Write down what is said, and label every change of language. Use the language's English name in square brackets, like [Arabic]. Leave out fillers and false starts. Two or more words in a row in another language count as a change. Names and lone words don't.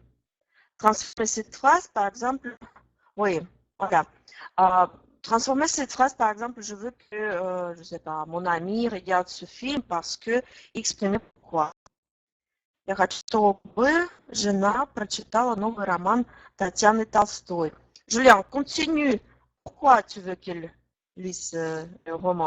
[French] Transformer cette phrase, par exemple, oui, voilà. Transformer cette phrase, par exemple, je veux que, je sais pas, mon ami regarde ce film parce que exprimer pourquoi. [Russian] Я хочу, чтобы жена прочитала новый роман Татьяны Толстой. [French] Julien, continue. Pourquoi tu veux qu'elle lise le roman?